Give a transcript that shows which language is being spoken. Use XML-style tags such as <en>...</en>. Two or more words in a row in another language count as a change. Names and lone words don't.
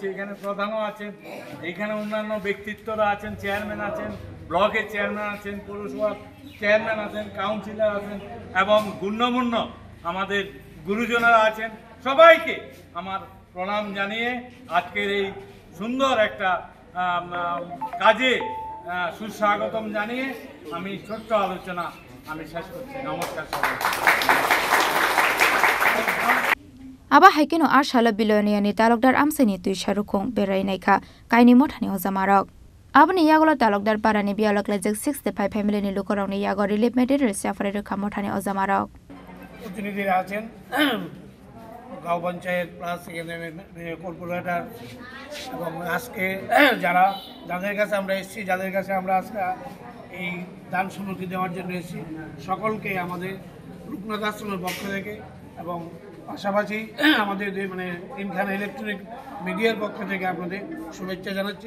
<bn>এখানে প্রধানও আছেন, এখানে অন্যান্য ব্যক্তিত্বরা আছেন, চেয়ারম্যান আছেন, ব্লকের চেয়ারম্যান আছেন, পৌরসভার চেয়ারম্যান আছেন, কাউন্সিলর আছেন এবং গণ্যমান্য আমাদের গুরুজনেরা আছেন। সবাইকে আমার প্রণাম জানিয়ে আজকের এই সুন্দর একটা কাজে সুস্বাগতম জানিয়ে আমি ছোট্ট আলোচনা আমি শেষ করছি। নমস্কার সবাই।</bn> <trp>Aba haikeno arshala biloniani talokdar amseni tui sharukong berainaika kaini mothani hojamarok. Abni yagola talokdar parani bialok lejek 65 family ni lukorong ni yago</trp> <en>relief material</en> <trp>safari rekha mothani hojamarok.</trp> <bn>প্রতিনিধিরা আছেন, গাঁও পঞ্চায়েত প্লাস কর্পোরেটর এবং আজকে যাদের কাছে আমরা এসেছি, যাদের কাছে আমরা আজকে এই দান সামগ্রী দেওয়ার জন্য এসেছি, সকলকে আমাদের লোকনাথ আশ্রমের পক্ষ থেকে এবং পাশাপাশি আমাদের তিনখানা ইলেকট্রনিক মিডিয়ার পক্ষ থেকে আপনাদের শুভেচ্ছা জানাচ্ছি।</bn>